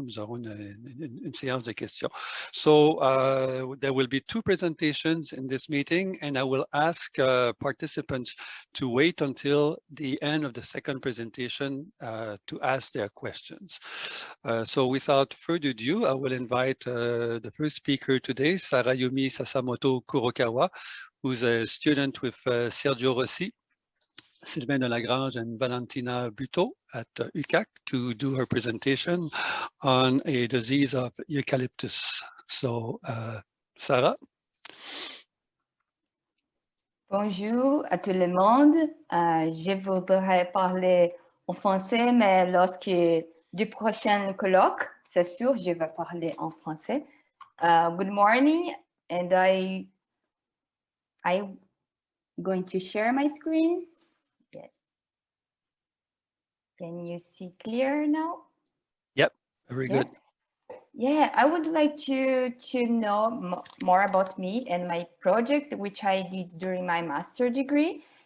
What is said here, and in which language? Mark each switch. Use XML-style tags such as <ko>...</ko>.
<fr>Nous aurons une séance de questions.</fr> <en>So, there will be two presentations in this meeting, and I will ask participants to wait until the end of the second presentation to ask their questions. So, without further ado, I will invite the first speaker today, Sara Yumi Sassamoto Kurokawa, who's a student with Sergio Rossi, Sylvain de Lagrange and Valentina Buteau at UCAC to do her presentation on a disease of Eucalyptus. So, Sara.</en> <fr>Bonjour à tout le monde. Je voudrais parler en français, mais lorsque du prochain colloque, c'est sûr, je vais parler en français.</fr> <en>Good morning, and I'm going to share my screen. Yes. Can you see clear now? Yep, very good. Yeah, I would like to know more about me and my project, which I did during my master's degree.</en>